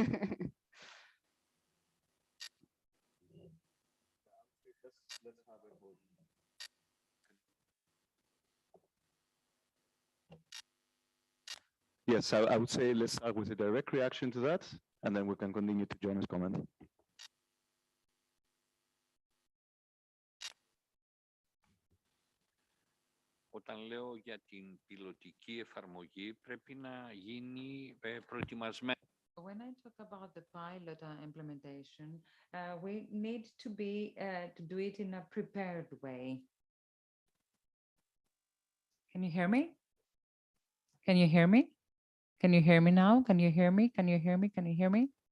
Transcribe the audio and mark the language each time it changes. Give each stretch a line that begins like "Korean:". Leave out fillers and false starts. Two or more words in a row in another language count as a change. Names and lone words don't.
English: Yes, I would say let's start with a direct reaction to that, and then we can continue to Jonny's comment.
Greek: Όταν λέω για την πιλωτική εφαρμογή, πρέπει να γίνει προετοιμασμένο.
English: When I talk about the pilot implementation, we need to do it in a prepared way. Can you hear me? Can you hear me? Can you hear me now? Can you hear me? Can you hear me? Can you hear me?